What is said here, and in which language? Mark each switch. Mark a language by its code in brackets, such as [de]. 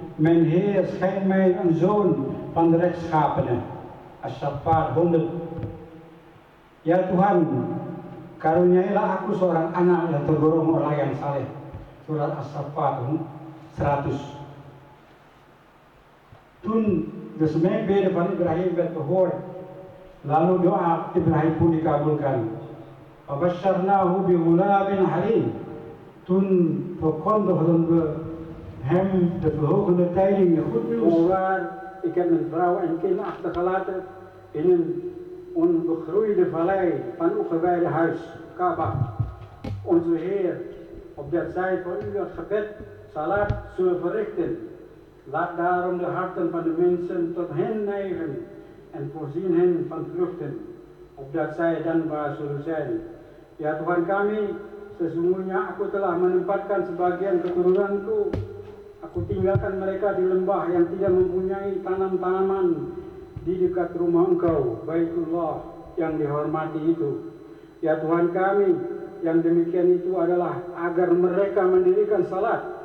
[nl] Mijn Heer, schenk mij een zoon van de rechtschapenen. As-Saffat 100. [id] Ya Tuhan, karuniailah aku seorang anak yang tergolong orang yang saleh. Surat As-Saffat 100. [nl] Toen de smeekbede van Ibrahim werd verhoord, [id] lalu doa Ibrahim pun dikabulkan. [ar] Fabashsharnahu bi ghulamin halim. [nl] Toen verkondigden we hem de verhogende tijding, de goed nieuws. Voorwaar, ik heb mijn vrouw en kind achtergelaten in een onbegroeide vallei van uw gewijde huis, Kaaba. Onze Heer, opdat zij voor u het gebed, salat, zullen verrichten. Laat daarom de harten van de mensen tot hen neigen en voorzien hen van vruchten, opdat zij dankbaar zullen zijn. [id] Ya Tuhan kami, sesungguhnya aku telah menempatkan sebagian keturunanku. Aku tinggalkan mereka di lembah yang tidak mempunyai tanam-tanaman di dekat rumah Engkau, Baitullah yang dihormati itu. Ya Tuhan kami, yang demikian itu adalah agar mereka mendirikan salat.